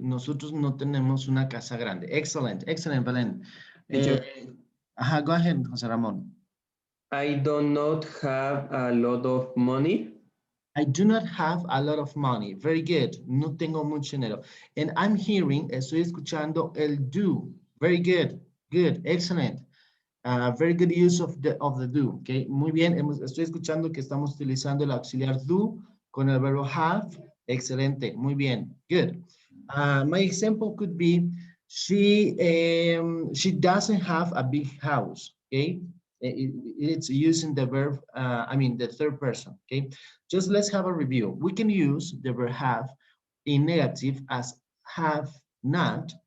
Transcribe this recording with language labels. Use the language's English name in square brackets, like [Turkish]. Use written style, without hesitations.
[Spanish] Nosotros no tenemos una casa grande. [English] Excellent, excellent, Belén. teacher, Go ahead, José Ramón. I do not have a lot of money. I do not have a lot of money. Very good. [Spanish] No tengo mucho dinero. [English] And I'm hearing, [Spanish] estoy escuchando el do. [English] Very good. Good. Excellent. Very good use of the do. Okay. [Spanish] Muy bien. Estoy escuchando que estamos utilizando el auxiliar do con el verbo have. Excelente. Muy bien. Good. [English] My example could be she doesn't have a big house. Okay. It's using the verb, I mean, the third person. Okay. Just let's have a review. We can use the verb have in negative as have not.